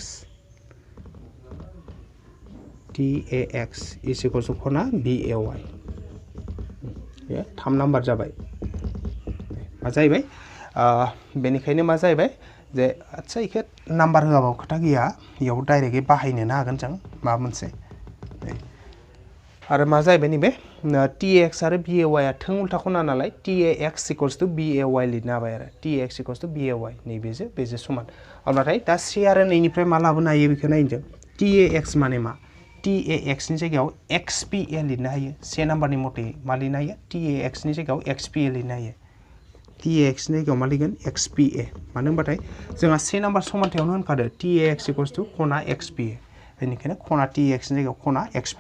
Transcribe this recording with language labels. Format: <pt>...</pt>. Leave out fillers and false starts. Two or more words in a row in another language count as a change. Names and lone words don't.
<brx>एक्स</brx> <en>is equal to</en> <brx>खना बी ए वाइ बे 3 नाम्बार जाबाय मा जाहैबाय बेनिखायनो मा जाहैबाय जे आच्छा इखौ नाम्बार होआबाबो खोथा गैया इयाव डाइरेक्टयै बाहायनोनो हागोन जों माबा मोनसे आरो मा जाहैबाय नैबे टी ए एक्स आरो बी ए वाइ आ थों उल्था खना नालाय टी ए एक्स</brx> <en>equals to</en> <brx>बी ए वाइ लिरनो हाबाय आरो टी ए एक्स</brx> <en>equals to</en> <brx>बी ए वाइ बेजों समान अब्लाथाय दा से आरो नैनिफ्राय मा लाबोनो हायो बेखौ नायनो जों टी ए एक्स माने मा टी ए एक्सनि जायगायाव एक्स पी ए लिरनो हायो से नाम्बारनि मथे मा लिरनो हायो टी ए एक्सनि जायगायाव एक्स पी ए लिरनो हायो टी ए एक्सनि जायगायाव मा लिरगोन एक्स पी ए मानो होनबाथाय जोंहा से नाम्बार समानथायावनो होनखादो टी ए एक्स</brx> <en>equals to</en> <brx>खना एक्स पी ए बेनिखायनो खना टी ए एक्सनि जायगायाव खना एक्स पी ए</brx>